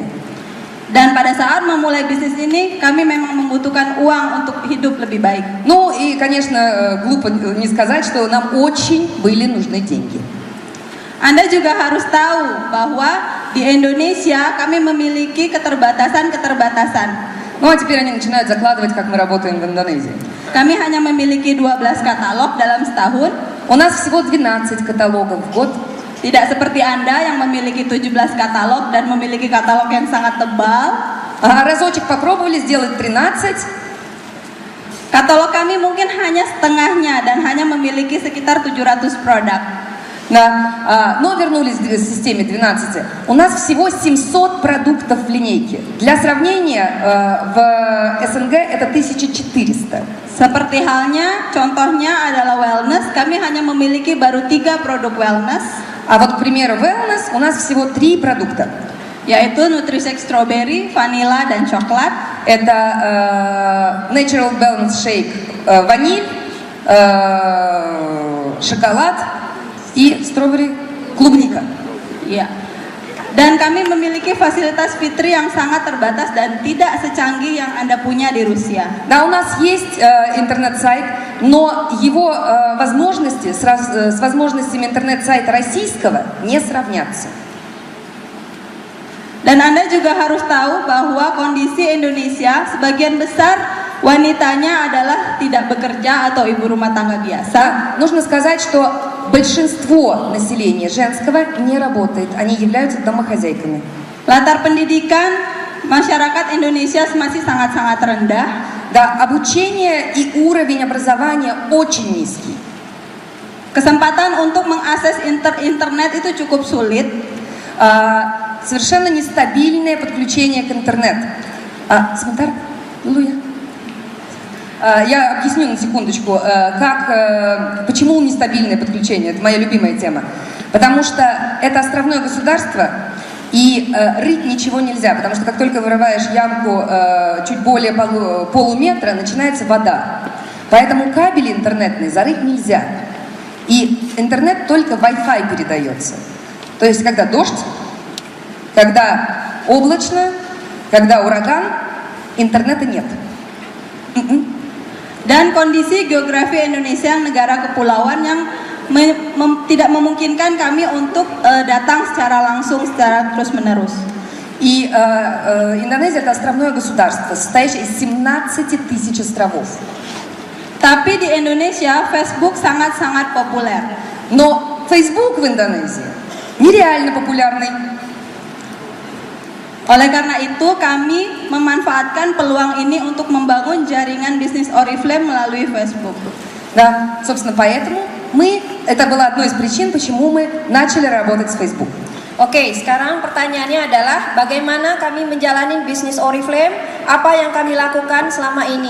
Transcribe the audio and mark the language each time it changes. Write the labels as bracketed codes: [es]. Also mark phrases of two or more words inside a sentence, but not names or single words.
[id] Dan pada saat memulai bisnis ini, kami memang membutuhkan uang untuk hidup lebih baik. [ru] Ну и, конечно, глупо не сказать, что нам очень были нужны деньги. [id] Anda juga harus tahu bahwa di Indonesia kami memiliki keterbatasan-keterbatasan. [ru] Ну а теперь они начинают закладывать, как мы работаем в Индонезии. [id] Kami hanya memiliki 12 katalog dalam setahun. [ru] У нас всего 12 каталогов в год. [id] Tidak seperti Anda yang memiliki 17 katalog dan memiliki katalog yang sangat tebal. [ru] Разочек попробовали сделать 13. [id] Katalog kami mungkin hanya setengahnya dan hanya memiliki sekitar 700 produk. [ru] Да, но вернулись к системе 12. У нас всего 700 продуктов в линейке. Для сравнения, в СНГ это 1400. [id] Seperti halnya, contohnya adalah wellness. Kami hanya memiliki baru 3 produk wellness. [ru] А вот, к примеру, wellness у нас всего 3 продукта. [id] Yaitu Nutrisec Strawberry, Vanilla, dan Coklat. [ru] Это Natural Balance Shake, ваниль, шоколад и strawberry, клубника. [id] Ya. Dan kami memiliki fasilitas fitri yang sangat terbatas dan tidak secanggih yang Anda punya di Rusia. [ru] Да, у нас есть интернет-сайт, но его возможности с возможностями интернет-сайта российского не сравнятся. [id] Dan Anda juga harus tahu bahwa kondisi Indonesia sebagian besar wanitanya adalah tidak bekerja atau ibu rumah tangga biasa. [ru] Нужно сказать, что большинство населения женского не работает, они являются домохозяйками. [id] Latar pendidikan masyarakat Indonesia masih sangat-sangat rendah. [ru] Да, обучение и уровень образования очень низкий. [id] Kesempatan untuk mengakses internet itu cukup sulit. [ru] Совершенно нестабильное подключение к интернету. [id] Сементар, Луя. [ru] Я объясню на секундочку, почему нестабильное подключение. Это моя любимая тема. Потому что это островное государство, и рыть ничего нельзя, потому что как только вырываешь ямку чуть более полуметра, начинается вода. Поэтому кабели интернетные зарыть нельзя. И интернет только Wi-Fi передается. То есть когда дождь, когда облачно, когда ураган, интернета нет. [id] Dan kondisi geografi Indonesia negara kepulauan yang tidak memungkinkan kami untuk datang secara langsung, secara terus-menerus. [ru] И Индонезия это островное государство, состоящее из 17 тысяч островов. [id] Tapi di Indonesia Facebook sangat-sangat populer. [ru] Но Facebook в Индонезии нереально популярный. [id] Oleh karena itu kami memanfaatkan peluang ini untuk membangun jaringan bisnis Oriflame melalui Facebook. [ru] Да, собственно, поэтому это была одной из причин, почему мы начали работать с Facebook. [id] Oke, sekarang pertanyaannya adalah bagaimana kami menjalani bisnis Oriflame, apa yang kami lakukan selama ini?